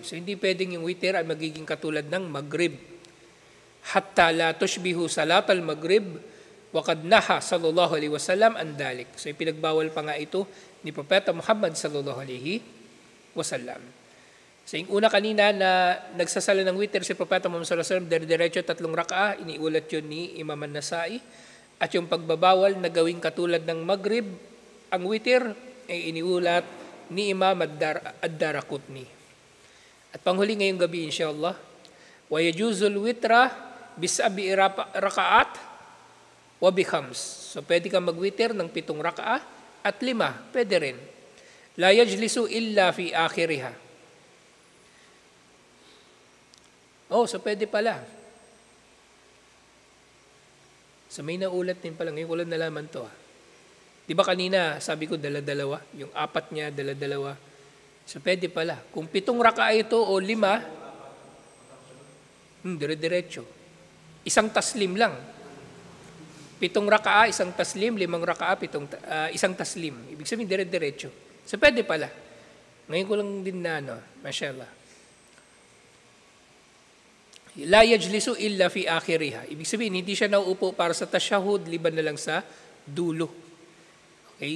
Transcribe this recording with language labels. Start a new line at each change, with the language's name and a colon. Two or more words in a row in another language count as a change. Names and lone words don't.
Filipino: So hindi pwedeng yung witr ay magiging katulad ng maghrib.
Arabic: حتى لا تشبه صلاة المغرب وقد نهى صلى الله عليه وسلم عن ذلك.
Filipino: So ipinagbawal pa nga ito ni Propeta Muhammad
Arabic: صلى الله عليه وسلم.
Filipino: So yung una kanina na nagsasala ng witr si Propeta Muhammad
Arabic: صلى الله عليه وسلم,
Filipino: diretso 3 raka'a, iniulat yun ni Imam an-Nasai. At yung pagbabawal na gawing katulad ng maghrib, ang witr ay iniulat ni Imam ad-Daraqutni. At panghuli ngayong gabi insyaAllah,
Arabic: ويجوز الوتر بسبع ركعات وبخمس.
Filipino: So pwede kang mag-witr ng 7 raka'a at 5, pwede rin.
Arabic: لا يجلس إلا في آخرها.
Filipino: Oh, so pwede pala. So may naulat din pala. Ngayon ko lang nalaman to. Di ba kanina, sabi ko dala-dalawa? Yung 4 niya, dala-dalawa. So pwede pala. Kung 7 raka'a ito o 5, dire-diretso. Isang taslim lang. 7 raka'a, isang taslim, 5 raka'a, isang taslim. Ibig sabihin, dire-diretso. So pwede pala. Ngayon ko lang din na, mashallah.
Arabic: لا يجلس إلا في آخرها.
Filipino: Ibig sabihin, hindi siya nauupo para sa tashahhud, liban na lang sa dulo. Okay?